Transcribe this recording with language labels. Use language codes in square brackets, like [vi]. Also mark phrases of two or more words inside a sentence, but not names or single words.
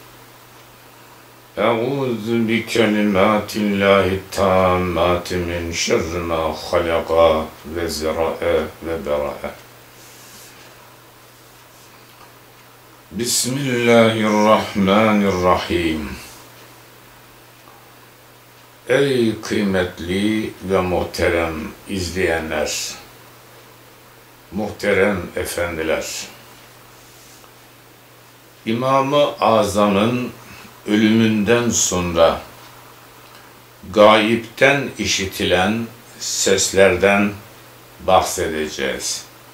[ar] أعوذ بكلمات الله التامات من شر ما خلق وزرع وبرأ. بسم الله الرحمن الرحيم. [tr] Ey kıymetli ve muhterem izleyenler, muhterem efendiler, İmam-ı Azam'ın ölümünden sonra gayipten işitilen seslerden bahsedeceğiz.